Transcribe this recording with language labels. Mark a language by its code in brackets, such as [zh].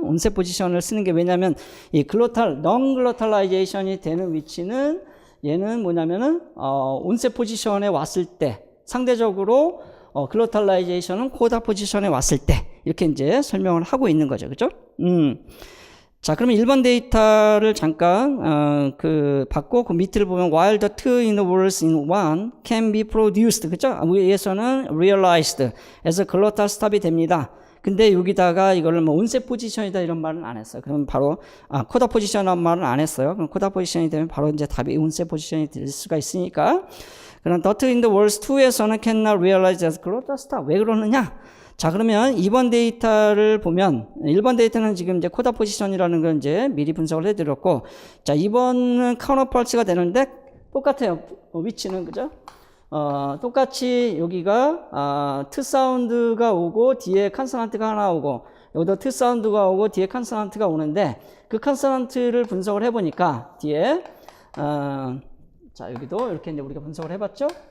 [ko] 온셋 포지션을 쓰는 게 왜냐면 이 non 글로탈라이제이션이 되는 위치는 얘는 뭐냐면은 온셋 포지션에 왔을 때 상대적으로 글로탈라이제이션은 코다 포지션에 왔을 때 이렇게 이제 설명을 하고 있는 거죠. 그죠? 자, 그러면 1번 데이터를 잠깐 받고 그 밑을 보면 while the two intervals in one can be produced, 그죠? [en] 위에서는 realized as a glottal stop이 됩니다. [ko] 근데 여기다가 이거를 뭐 온셋 포지션이다 이런 말은 안 했어요. 그럼 바로 코다 포지션이라는 말은 안 했어요. 그럼 코다 포지션이 되면 바로 이제 답이 온셋 포지션이 될 수가 있으니까. [en] 그럼 the two intervals 2에서는 cannot realize as glottal stop. [ko] 왜 그러느냐? 자, 그러면 2번 데이터를 보면 1번 데이터는 지금 이제 코다 포지션이라는 걸 이제 미리 분석을 해드렸고, 자, 2번은 카운터펄스가 되는데 똑같아요. 위치는 그죠? 똑같이 여기가 트 사운드가 오고 뒤에 컨소넌트가 하나 오고 여기도 트 사운드가 오고 뒤에 컨소넌트가 오는데 그 컨소넌트를 분석을 해보니까 뒤에 자, 여기도 이렇게 이제 우리가 분석을 해봤죠?